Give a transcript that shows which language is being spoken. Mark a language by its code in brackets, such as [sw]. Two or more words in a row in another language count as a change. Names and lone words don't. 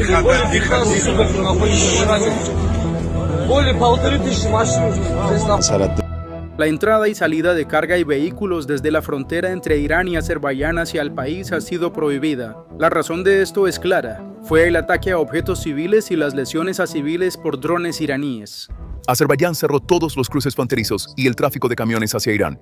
[ru] более 15 суток находимся в Иране. Более 1500 машин здесь находится. [es] La entrada y salida de carga y vehículos desde la frontera entre Irán y Azerbaiyán hacia el país ha sido prohibida. La razón de esto es clara. Fue el ataque a objetos civiles y las lesiones a civiles por drones iraníes. Azerbaiyán cerró todos los cruces fronterizos y el tráfico de camiones hacia Irán.